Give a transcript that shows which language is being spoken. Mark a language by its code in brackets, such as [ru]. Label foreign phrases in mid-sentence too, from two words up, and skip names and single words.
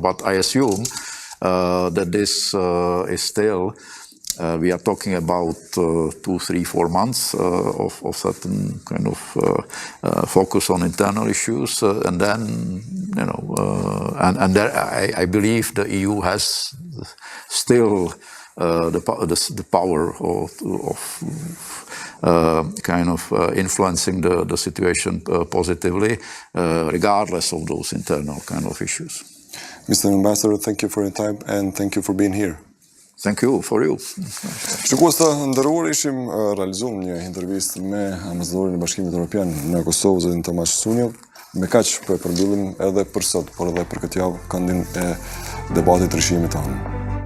[en] But I assume that this is still, we are talking about 2, 3, 4 months of certain kind of focus on internal issues, and then, you know, and there I believe the EU has still the power of kind of influencing the situation positively, regardless of those internal kind of issues. Mr. Ambassador, thank you for your time and thank you for being here. Thank you for you. [sq] Shikues të nderuar, ishim realizuar një intervistë me ambasadorin e Bashkimit Evropian në Kosovë, zotin Tomash Sunjov. Me kaq po e përmbyllim edhe për sot, por edhe për këtë javë këndin e debatit rishimit tonë.